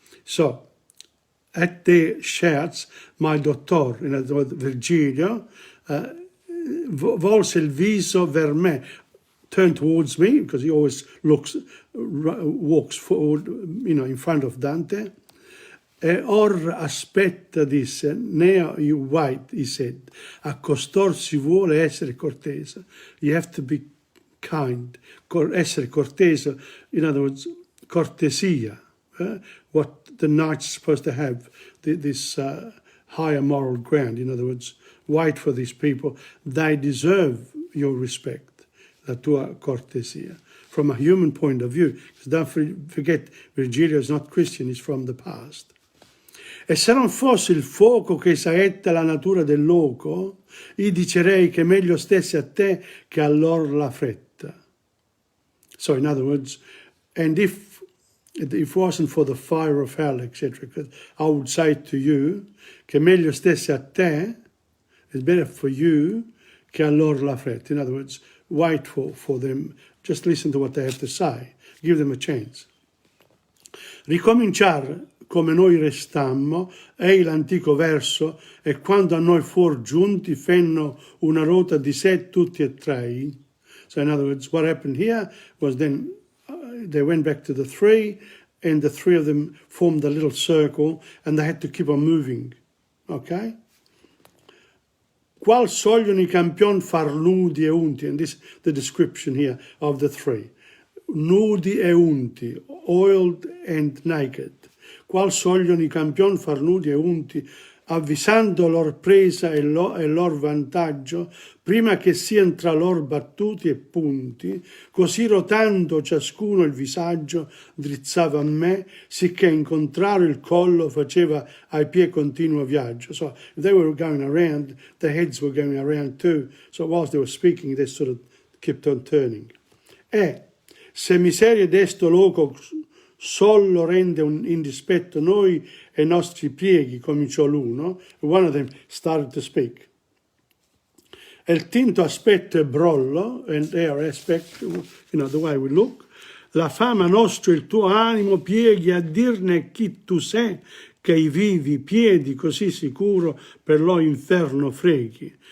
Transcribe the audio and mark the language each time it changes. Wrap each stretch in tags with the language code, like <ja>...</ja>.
<en>So, at their shouts, my doctor, in other words, Virgilio,</en> <it>volse il viso ver me,</it> <en>turned towards me, because he always walks forward, in front of Dante.</en> <it>E or aspetta, disse,</it> <en>now you wait, he said,</en> <it>a costor si vuole essere cortese.</it> <en>You have to be kind,</en> <it>essere cortese,</it> <en>in other words, cortesia, what the knight's supposed to have, this higher moral ground, in other words, wait for these people, they deserve your respect,</en> <it>la tua cortesia,</it> <en>from a human point of view, because don't forget, Virgilio is not Christian, he's from the past.</en> <it>E se non fosse il fuoco che saetta la natura del loco, io dicerei che meglio stesse a te che a lor la fretta.</it> <en>So in other words, and if it wasn't for the fire of hell, etc., I would say to you,</en> <it>che meglio stesse a te,</it> <en>it's better for you</en> <it>che a lor la fretta.</it> <en>In other words, wait for them, just listen to what they have to say, give them a chance.</en> <it>Ricominciare come noi restammo, è l'antico verso, e quando a noi fuor giunti fenno una rota di sé tutti e tre.</it> <en>So in other words, what happened here was then they went back to the three, and the three of them formed a little circle, and they had to keep on moving. Okay?</en> <it>Qual sogliono I campion far nudi e unti,</it> <en>and this is the description here of the three.</en> <it>Nudi e unti,</it> <en>oiled and naked.</en> <it>Qual sogliono I campion far nudi e unti, avvisando lor presa e lor vantaggio, prima che siano tra lor battuti e punti, così rotando ciascuno il visaggio, drizzava a me, sicché incontrare il collo faceva ai piedi continuo viaggio.</it> <en>So if they were going around, their heads were going around too. So whilst they were speaking, they sort of kept on turning.</en> <it>se miseria d'esto loco solo rende in dispetto noi e i nostri pieghi, cominciò l'uno.</it> <en>One of them started to speak.</en> <it>E il tinto aspetto è brollo,</it> <en>and their aspect, the way we look.</en> <it>La fama nostra, il tuo animo pieghi a dirne chi tu sei, che i vivi piedi così sicuro per lo inferno freghi.</it>